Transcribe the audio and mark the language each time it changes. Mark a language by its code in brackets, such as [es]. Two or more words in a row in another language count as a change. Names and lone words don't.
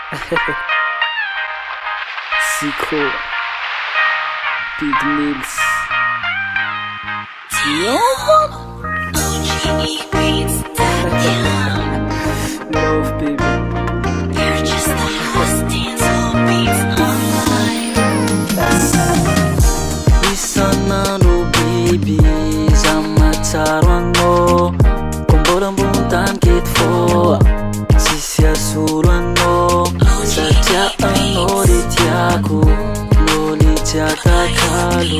[en] Zico, Big Mills, Love baby. Purchase the hottest dancehall beats online. [mg] Isan'andro baby, zaho mahatsaro anao. Mbola ambony tany keto fô tsisy asolo anao. Satria anao le tiako, anao le jiatakalo.